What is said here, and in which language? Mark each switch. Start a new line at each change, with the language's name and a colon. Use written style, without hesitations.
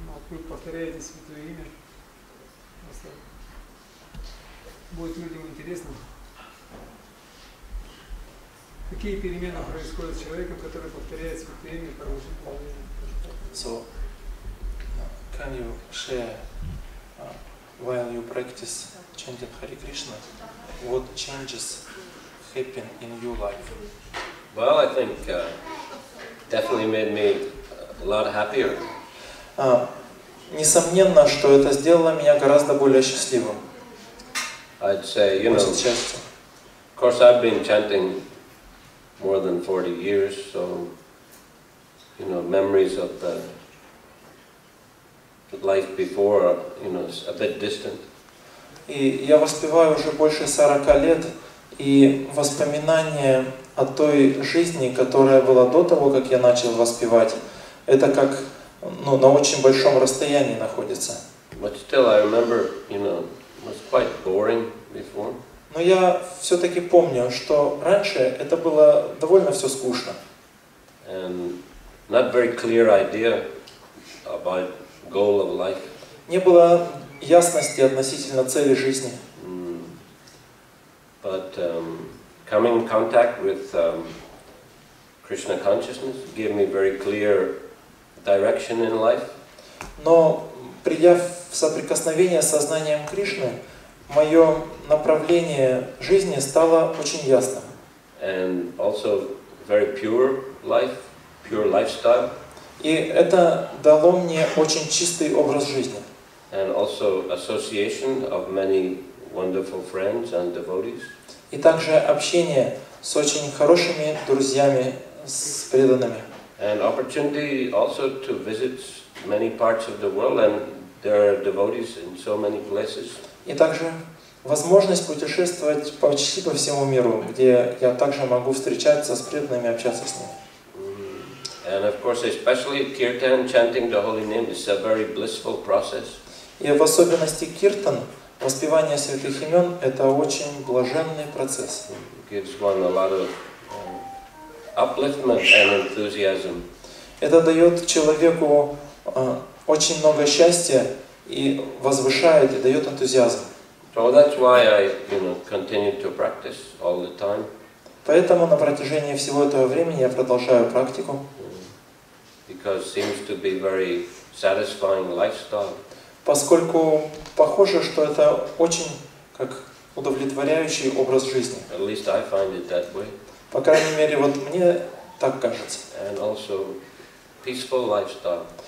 Russian: Вы повторяете святое имя? Будет людям интересно. Какие перемены происходят с человеком, который повторяет святое имя продолжительное время?
English: So, can you share, while you practice chanting Hare Krishna, what changes happen in your life? Well, I think definitely made me a lot happier.
Russian: Несомненно, что это сделало меня гораздо более счастливым.
English: I'd say, you know, of course I've been chanting more than 40 years, so, you know, memories of the life before are, you know, a bit distant.
Russian: И я воспеваю уже больше 40 лет, и воспоминания о той жизни, которая была до того, как я начал воспевать, это как, ну, на очень большом расстоянии находится.
English: But still, I remember, you know, it was quite boring before.
Russian: Но я все-таки помню, что раньше это было довольно все скучно.
English: And not very clear idea about goal of life.
Russian: Не было ясности относительно цели жизни.
English: But coming in contact with Krishna consciousness gave me very clear direction in life.
Russian: Но придя в соприкосновение с сознанием Кришны, мое направление жизни стало очень ясным.
English: And also very pure life, pure lifestyle.
Russian: И это дало мне очень чистый образ жизни.
English: And also association of many wonderful friends and devotees.
Russian: И также общение с очень хорошими друзьями, с преданными.
English: And opportunity also to visit many parts of the world, and there are devotees in so many places.
Russian: И также возможность путешествовать почти по всему миру, где я также могу встречаться с преданными, общаться с ними.
English: And of course, especially kirtan, chanting the holy name, is a very blissful process.
Russian: И в особенности киртан, воспевание святых имен, это очень блаженный процесс.
English: Gives one a lot of upliftment and enthusiasm.
Russian: Это дает человеку очень много счастья и возвышает, и дает энтузиазм.
English: So that's why I, continue to practice all the time.
Russian: Поэтому на протяжении всего этого времени я продолжаю практику.
English: Because it seems to be very satisfying lifestyle.
Russian: Поскольку похоже, что это очень как удовлетворяющий образ жизни.
English: At least I find it that way.
Russian: По крайней мере, вот мне так кажется.
English: And also peaceful lifestyle.